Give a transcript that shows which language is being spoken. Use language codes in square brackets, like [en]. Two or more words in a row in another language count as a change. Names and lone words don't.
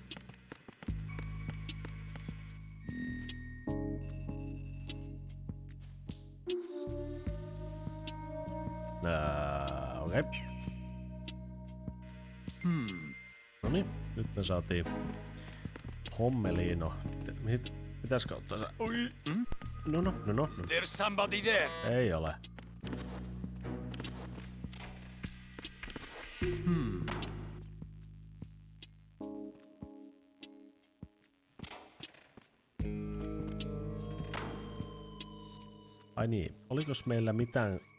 [fi] Okei. Noniin, nyt me saatiin hommeliin. Mitäs kautta sä? Oi! No. [en] There's somebody there. [fi] Ei ole. Ai niin, olikos meillä mitään...